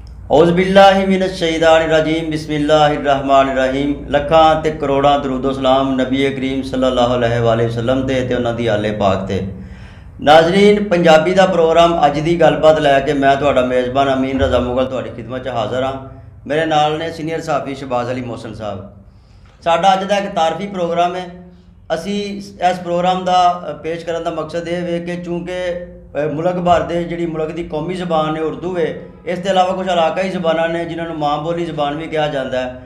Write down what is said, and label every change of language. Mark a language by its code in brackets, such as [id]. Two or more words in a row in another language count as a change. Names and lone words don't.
[ar] أعوذ بالله من الشيطان الرجيم بسم الله الرحمن الرحيم. [pa] ਲੱਖਾਂ ਤੇ ਕਰੋੜਾਂ ਦਰੂਦੋ ਸਲਾਮ ਨਬੀ ਕਰੀਮ [ar] صلى الله عليه وسلم [pa] ਤੇ ਉਹਨਾਂ ਦੀ ਆਲੇ ਪਾਕ ਤੇ। ਨਾਜ਼ਰੀਨ, ਪੰਜਾਬੀ ਦਾ ਪ੍ਰੋਗਰਾਮ ਅੱਜ ਦੀ ਗੱਲਬਾਤ ਲੈ ਕੇ ਮੈਂ ਤੁਹਾਡਾ ਮੇਜ਼ਬਾਨ ਅਮੀਨ ਰਜ਼ਾਮੁਗਲ ਤੁਹਾਡੀ ਖਿਦਮਤ 'ਚ ਹਾਜ਼ਰ ਹਾਂ। ਮੇਰੇ ਨਾਲ ਨੇ ਸੀਨੀਅਰ ਸਾਫੀ ਸ਼ਹਬਾਜ਼ ਅਲੀ محسن ਸਾਹਿਬ। ਸਾਡਾ ਅੱਜ ਦਾ ਇੱਕ ਤਾਰਫੀ ਪ੍ਰੋਗਰਾਮ ਹੈ। ਅਸੀਂ ਇਸ ਪ੍ਰੋਗਰਾਮ ਦਾ ਪੇਸ਼ ਕਰਨ ਦਾ ਮਕਸਦ ਇਹ ਵੇ ਕਿ ਚੂँਕਿ ਮੁਲਕ ਭਰ ਦੇ ਜਿਹੜੀ ਮੁਲਕ ਦੀ ਕੌਮੀ ਜ਼ਬਾਨ ਹੈ ਉਰਦੂ ਹੈ, ਇਸ ਤੋਂ ਇਲਾਵਾ ਕੁਝ ਇਲਾਕਾਈ ਜ਼ਬਾਨਾਂ ਨੇ ਜਿਨ੍ਹਾਂ ਨੂੰ ਮਾਂ ਬੋਲੀ ਜ਼ਬਾਨ ਵੀ ਕਿਹਾ ਜਾਂਦਾ ਹੈ।